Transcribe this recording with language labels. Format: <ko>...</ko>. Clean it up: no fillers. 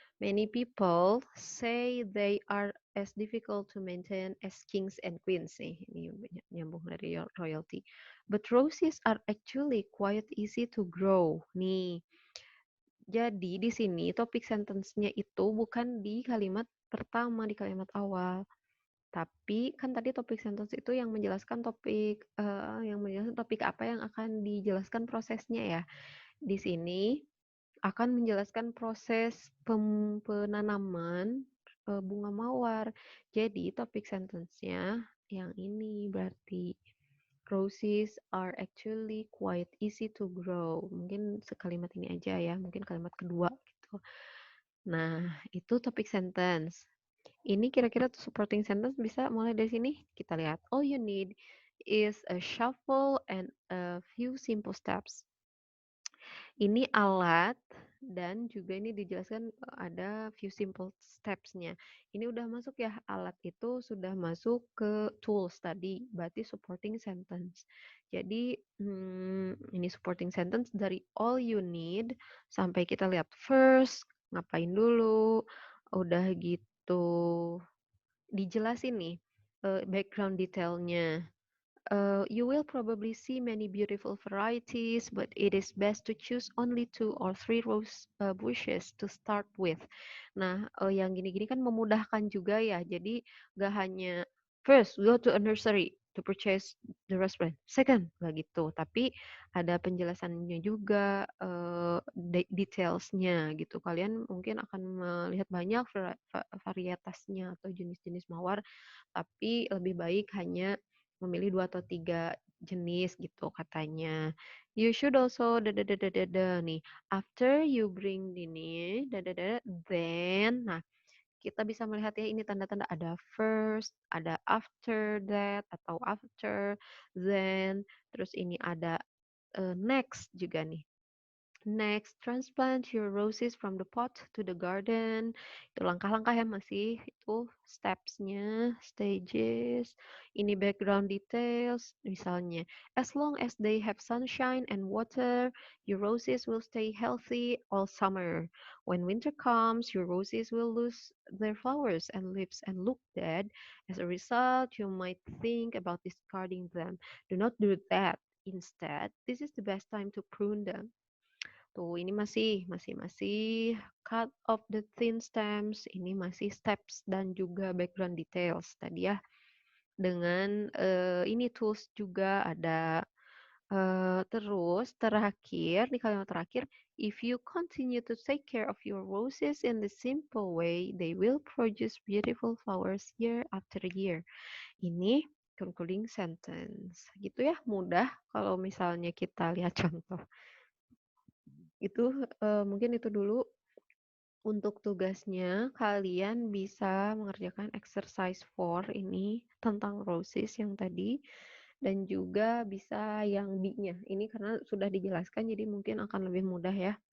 <en>Many people say they are as difficult to maintain as kings and queens nih.</en> <id>Ini nyambung dari royalty.</id> <en>But roses are actually quite easy to grow.</en> <id>Nih. Jadi di sini topik sentence-nya itu bukan di kalimat pertama, di kalimat awal. Tapi kan tadi topik sentence itu yang menjelaskan topik apa yang akan dijelaskan prosesnya ya. Di sini akan menjelaskan proses penanaman bunga mawar. Jadi topik sentence-nya yang ini berarti</id> <en>roses are actually quite easy to grow.</en> <id>Mungkin sekalimat ini aja ya, mungkin kalimat kedua gitu. Nah, itu topik sentence. Ini kira-kira supporting sentence bisa mulai dari sini. Kita lihat.</id> <en>All you need is a shuffle and a few simple steps.</en> <id>Ini alat dan juga ini dijelaskan ada few simple steps-nya. Ini udah masuk ya, alat itu sudah masuk ke tools tadi, berarti supporting sentence. Jadi ini supporting sentence dari</id> <en>all you need</en> <id>sampai kita lihat first, ngapain dulu, udah gitu dijelasin nih background detailnya.</id> <en>You will probably see many beautiful varieties, but it is best to choose only 2 or 3 rose bushes to start with.</en> <id>Nah, yang gini-gini kan memudahkan juga ya. Jadi nggak hanya</id> <en>first go to a nursery to purchase the rose plant.</en> <id>Second, nggak gitu. Tapi ada penjelasannya juga, detailsnya gitu. Kalian mungkin akan melihat banyak varietasnya atau jenis-jenis mawar, tapi lebih baik hanya memilih 2 atau 3 jenis gitu katanya.</id> <en>You should also</en> <id>nih.</id> <en>After you bring</en> <id>ini then nah kita bisa melihat ya ini tanda-tanda ada first, ada after that atau after, then, terus ini ada next juga nih.</id> <en>Next, transplant your roses from the pot to the garden.</en> <id>Itu langkah-langkah ya masih itu steps-nya, stages. Ini background details.</id> <en>Misalnya, as long as they have sunshine and water, your roses will stay healthy all summer. When winter comes, your roses will lose their flowers and leaves and look dead. As a result, you might think about discarding them. Do not do that. Instead, this is the best time to prune them.</en> <id>Tuh, ini masih</id> <en>cut of the thin stems,</en> <id>ini masih steps dan juga background details tadi ya. Dengan ini tools juga ada. Terus terakhir, di kalimat terakhir,</id> <en>if you continue to take care of your roses in the simple way, they will produce beautiful flowers year after year.</en> <id>Ini concluding sentence. Gitu ya, mudah kalau misalnya kita lihat contoh. Itu mungkin itu dulu untuk tugasnya. Kalian bisa mengerjakan exercise 4 ini tentang roses yang tadi dan juga bisa yang B-nya. Ini karena sudah dijelaskan jadi mungkin akan lebih mudah ya.</id>